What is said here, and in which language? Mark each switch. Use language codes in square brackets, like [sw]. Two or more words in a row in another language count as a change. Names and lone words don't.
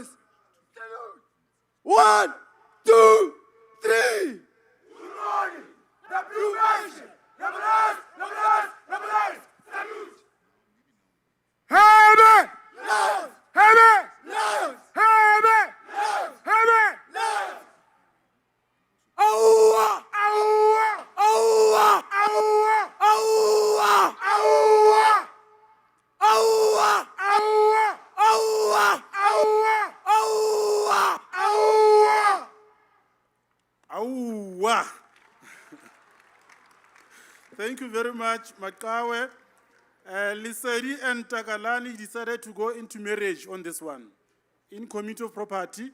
[en] Salute! 1, 2, 3! Good morning! The Blue Nation! Romulus, Romulus, Romulus! Salute! Heaven! Lions! Heaven! Lions! Heaven! Lions! Heaven! Lions! Aua! Aua! Aua! Aua! Aua! Aua! Aua! Aua! Aua! Aua! Aua! Aua! Auwa. Thank you very much, Makawe. Lisedi and Takalani decided to go into marriage on this one, in Committee of Property.